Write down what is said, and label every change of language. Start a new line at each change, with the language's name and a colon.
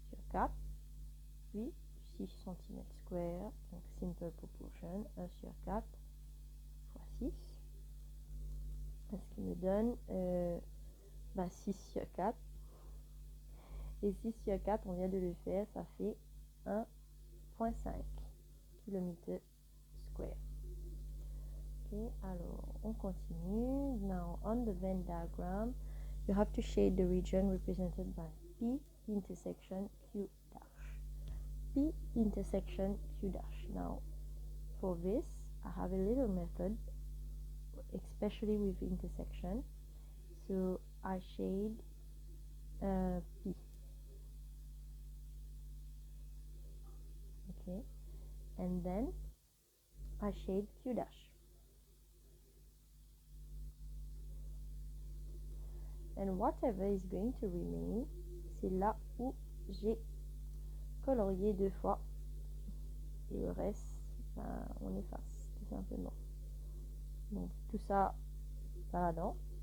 French: 4, puis 6 cm², donc simple proportion, 1 sur 4 fois 6, ce qui me donne 6 sur 4. Et 6 sur 4, on vient de le faire, ça fait 1,5 km². Okay, alors on continue.
English: Now on the Venn diagram, you have to shade the region represented by P intersection Q dash. P intersection Q dash. Now for this, I have a little method, especially with intersection. So I shade P. Okay, and then I shade Q dash. And whatever is going to remain,
French: c'est là où j'ai colorié 2 fois. Et le reste, on efface, tout simplement. Donc, tout ça, par là-dedans.